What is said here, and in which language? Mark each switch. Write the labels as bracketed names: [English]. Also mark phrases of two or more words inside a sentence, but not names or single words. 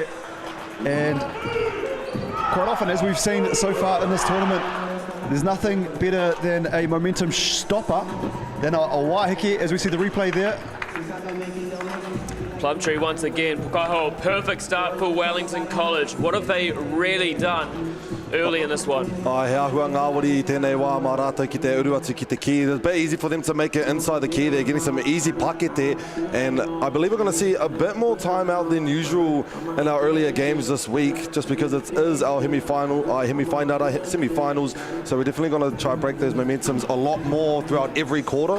[English] And quite often, as we've seen so far in this tournament, there's nothing better than a momentum stopper than a wahiki, as we see the replay there. Plumtree once again, Pukaho, perfect start for Wellington College. What have they really done early in this one? [Māori] He ahua ngāwari tēnei wā mā rātou ki te uruatu ki te key. [English] It's a bit easy for them to make it inside the key. They're getting some easy pakete, and I believe we're going to see a bit more time out than usual in our earlier games this week, just because it is our semi-finals, so we're definitely going to try to break those momentums a lot more throughout every quarter.